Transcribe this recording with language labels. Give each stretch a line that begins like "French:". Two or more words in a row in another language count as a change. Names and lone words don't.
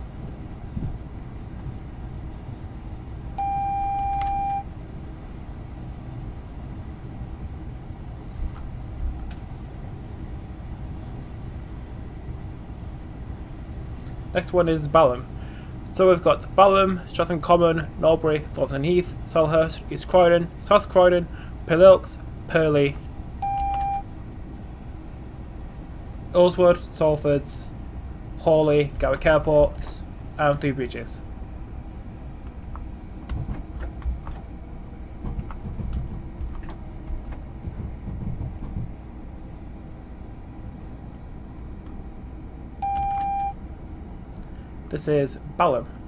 English: Next one is Balham. So we've got Balham, Streatham Common, Norbury, Thornton Heath, Selhurst, East Croydon, South Croydon, Pillilks, Purley, Earlswood, Salfords, Hawley, Gatwick Airport, and Three Bridges. This is Balham.